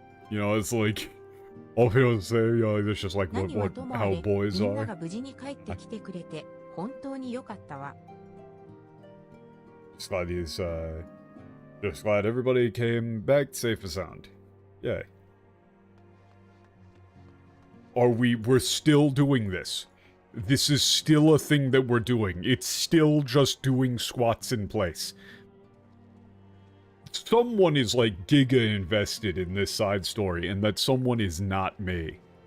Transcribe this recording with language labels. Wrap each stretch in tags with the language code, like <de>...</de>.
<en>It's like all people say, it's just like how boys</en> <ja>みんな</ja> <en>are.</en> <ja>が無事に帰ってきてくれて、本当に良かったわ。</ja> <en>Just glad just glad everybody came back safe and sound. Yay. We're still doing this. This is still a thing that we're doing. It's still just doing squats in place. Someone is like giga invested in this side story, and that someone is not me.</en>